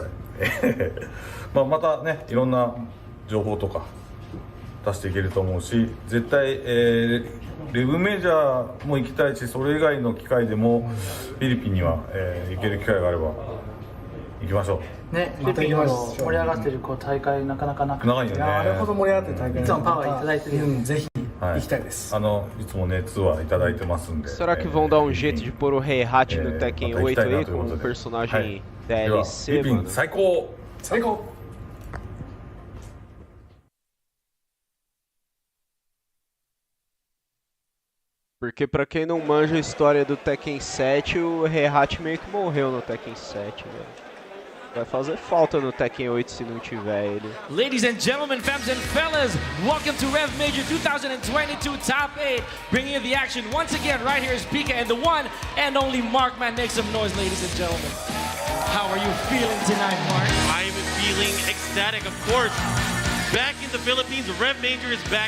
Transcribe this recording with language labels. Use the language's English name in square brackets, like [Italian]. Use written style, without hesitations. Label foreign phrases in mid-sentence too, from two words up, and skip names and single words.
[Japanese] またね、いろんな情報とか出していけると思うし、絶対、レブメジャーも行きたいし、それ以外の機会でもフィリピンには、行ける機会があれば行きましょう。ね、フィリピンの盛り上がってる大会なかなかなくて、長いよね。あれほど盛り上がってる大会いつもパワーいただいてるよ、ぜひ行きたいです。いつもね、ツアーいただいてますんで。 [Portuguese] Será que vão dar um jeito de pôr o Heihachi no Tekken 8 aí com o personagem DLC, mano? [Japanese] 最高！最高！ [Portuguese] Porque pra quem não manja a história do Tekken 7, o Heihachi meio que morreu no Tekken 7, velho. Vai fazer falta no Tekken 8 se não tiver ele. [English] Ladies and gentlemen, femmes and fellas, welcome to REV Major 2022 Top 8. Bringing you the action once again, right here is Pika and the one and only Mark. Man, make some noise, ladies and gentlemen. How are you feeling tonight, Mark? I am feeling ecstatic, of course. Back in the Philippines, REV Major is back.